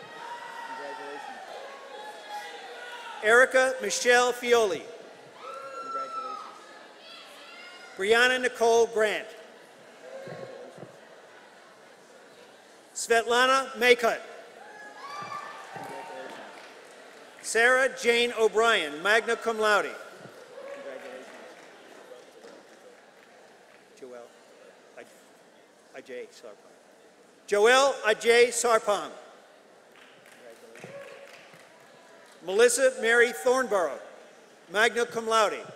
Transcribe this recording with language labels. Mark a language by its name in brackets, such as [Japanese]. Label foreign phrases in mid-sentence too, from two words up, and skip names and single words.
[English] Erica Michelle Fioli. Brianna Nicole Grant. Svetlana Maycutt. Sarah Jane O'Brien, magna cum laude. Joelle Ajay Sarpong. Melissa Mary Thornborough, magna cum laude.